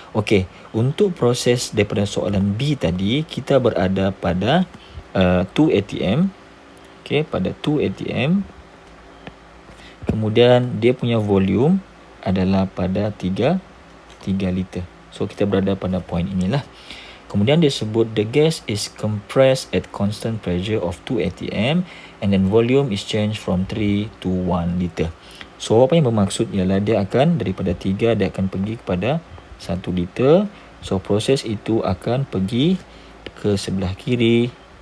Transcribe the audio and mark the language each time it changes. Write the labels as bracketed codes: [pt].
[ms] Okay, untuk proses daripada soalan B tadi kita berada pada 2 atm. Okay, pada 2 atm. Kemudian dia punya volume adalah pada 3 liter. So kita berada pada point inilah. Kemudian dia sebut [en] the gas is compressed at constant pressure of 2 atm and then volume is changed from 3 to 1 liter. [ms] So apa yang bermaksud ialah dia akan daripada 3 dia akan pergi kepada 1 liter. So proses itu akan pergi ke sebelah kiri.